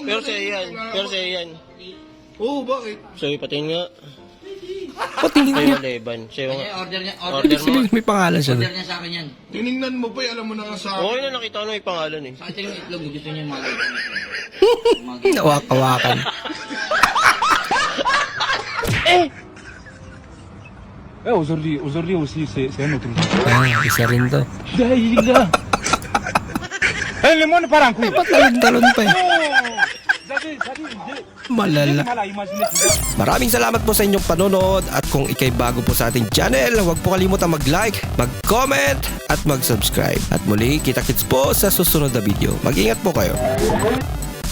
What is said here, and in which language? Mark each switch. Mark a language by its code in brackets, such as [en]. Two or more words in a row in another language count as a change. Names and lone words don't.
[tl] Pero sa'yo yan. Pero sa'yo yan. Oo, bakit? Sa'yo patingin nga. Patingin Sa'yo niya. na Leban. Sa'yo nga. Order niya, Order mo. Sabihin may pangalan siya. order niya sa akin yan. Tiningnan mo pa, alam mo na nga sa akin. Okay na nakita ko na may pangalan eh. Sa akin yung itlog, gusto niya yung mga Nawakawakan. [fr] aujourd'hui aussi, c'est un autre jour. [tl] Ah, isa rin to. [fr] Le monde part en couille. [tl] Patalon-talon pa eh. Malala. [fr] Mal à imaginer tout ça. [tl] Maraming salamat po sa inyong panonood at kung ikay bago po sa ating channel, huwag po kalimutan mag-like, mag-comment at mag-subscribe. At muli, kita-kits po sa susunod na video. Mag-ingat po kayo.